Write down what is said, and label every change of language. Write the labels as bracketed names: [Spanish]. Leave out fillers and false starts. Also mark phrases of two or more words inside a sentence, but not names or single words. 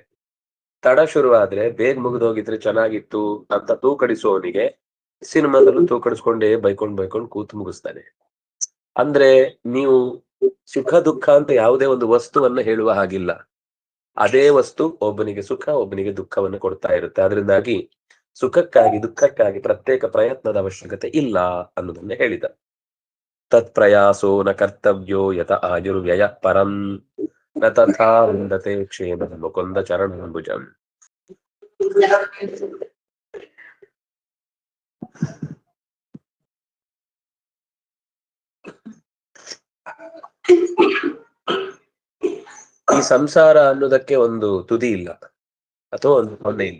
[Kannada] ತಡ ಶುರು ಆದ್ರೆ ಬೇಗ ಮುಗಿದೋಗಿದ್ರೆ ಚೆನ್ನಾಗಿತ್ತು ಅಂತ ತೂಕಡಿಸುವವನಿಗೆ ಸಿನಿಮಾದಲ್ಲೂ ತೂಕಡಿಸ್ಕೊಂಡೇ ಬೈಕೊಂಡ್ ಕೂತು ಮುಗಿಸ್ತಾನೆ. ಅಂದ್ರೆ ನೀವು ಸುಖ ದುಃಖ ಅಂತ ಯಾವುದೇ ಒಂದು ವಸ್ತುವನ್ನ ಹೇಳುವ ಹಾಗಿಲ್ಲ. ಅದೇ ವಸ್ತು ಒಬ್ಬನಿಗೆ ಸುಖ, ಒಬ್ಬನಿಗೆ ದುಃಖವನ್ನು ಕೊಡ್ತಾ ಇರುತ್ತೆ. ಅದರಿಂದಾಗಿ ಸುಖಕ್ಕಾಗಿ ದುಃಖಕ್ಕಾಗಿ ಪ್ರತ್ಯೇಕ ಪ್ರಯತ್ನದ ಅವಶ್ಯಕತೆ ಇಲ್ಲ ಅನ್ನೋದನ್ನ ಹೇಳಿದ. [Sanskrit] ತತ್ ಪ್ರಯಾಸೋ ನ ಕರ್ತವ್ಯೋ ಯತ ಆಯುರ್ವ್ಯಯ ಪರಂ ನ ತಥಾ ವಿಂದತೆ ಕ್ಷೇಮ ಮುಕುಂದ ಚರಣಾಂಬುಜಂ. [Kannada] ಈ ಸಂಸಾರ ಅನ್ನೋದಕ್ಕೆ ಒಂದು ತುದಿ ಇಲ್ಲ, ಅಥವಾ ಒಂದು ಕೊನೆ ಇಲ್ಲ.